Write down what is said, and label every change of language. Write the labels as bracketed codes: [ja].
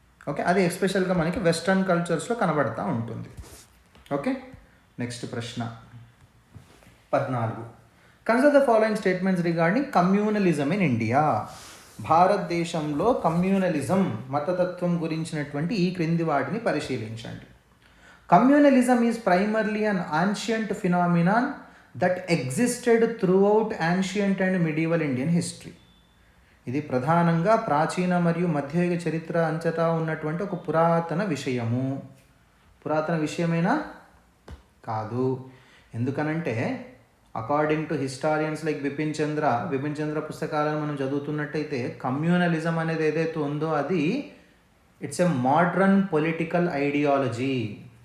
[te] Okay, అది ఎస్పెషల్గా మనకి వెస్ట్రన్ కల్చర్స్లో కనబడతా ఉంటుంది. ఓకే, నెక్స్ట్ ప్రశ్న 14. [en] Consider the following statements regarding communalism in India. [te] భారతదేశంలో కమ్యూనలిజం మతతత్వం గురించినటువంటి ఈ క్రింది వాటిని పరిశీలించండి. [en] Communalism is primarily an ancient phenomenon that existed throughout ancient and medieval Indian history. [te] ఇది ప్రధానంగా ప్రాచీన మరియు మధ్యయుగ చరిత్ర అంతటా ఉన్నటువంటి ఒక పురాతన విషయము. పురాతన విషయమేనా? కాదు. ఎందుకనంటే [en] according to historians like [te] Bipin చంద్ర పుస్తకాలను మనం చదువుతున్నట్టయితే కమ్యూనలిజం అనేది ఏదైతే ఉందో అది [en] It's a modern political ideology.